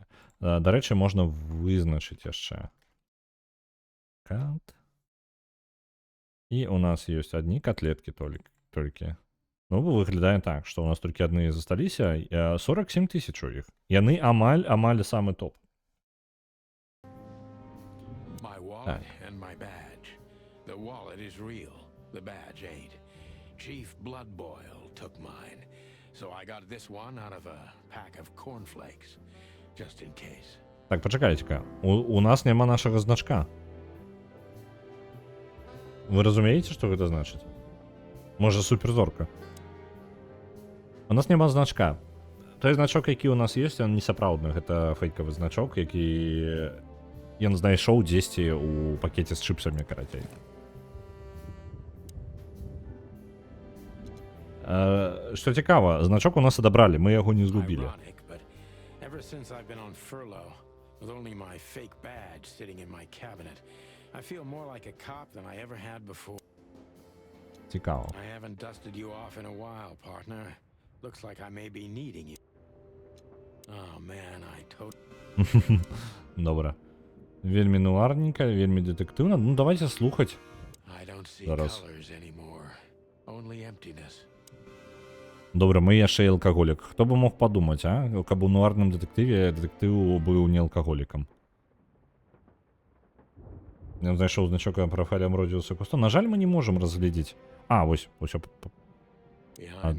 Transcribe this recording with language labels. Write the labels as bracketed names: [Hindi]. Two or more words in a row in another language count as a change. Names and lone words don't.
[Belarusian] Дарэчы, можна вызначыць яшчэ. Кат. І у нас ёсць адні котлеткі толькі. Ну, выглядае так, што у нас толькі адны засталіся. 47 тысяч у іх. Яны амаль самы топ. [English] My wallet and my badge. The wallet is real. The badge ain't. Chief Bloodboil took mine. So I got this one out of a pack of cornflakes. Just in case. [Belarusian] Так, пачакайце-ка. У нас няма нашага значка. Вы разумееце, што гэта значыць? Можа, суперзорка. У нас няма значка. Той значок, які ў нас ёсць, ён не сапраўдны. Гэта фейкавы значок, які ён знайшоў дзесьці ў пакеце з чыпсамі, карацей. Што цікава, значок у нас адабралі, мы яго не згубілі. [English] Ironic, but ever since I've been on furlough, with only my fake badge sitting in my cabinet, I feel more like a cop than I ever had before. [Ukrainian] Цікаво. [English] I haven't dusted you off in a while, partner. Looks like I may be needing you. Oh man, I totally. [Ukrainian] Добре. [Belarusian] Вельмі нуарненька, вельмі дэтэктыўна. Ну, давайте слухаць. [English] I don't see [Belarusian] Зараз. [English] colors anymore. Only emptiness. [Belarusian] Добра, мы яшчэ і алкаголік. Хто бы мог падумаць, а? Каб у нуарным дэтэктыве дэтэктыў быў не алкаголікам. Ён знайшоў значок прафайлем Родзіуса Кусто. На жаль, мы не можам разглядзець. Вось, усё [English] Behind that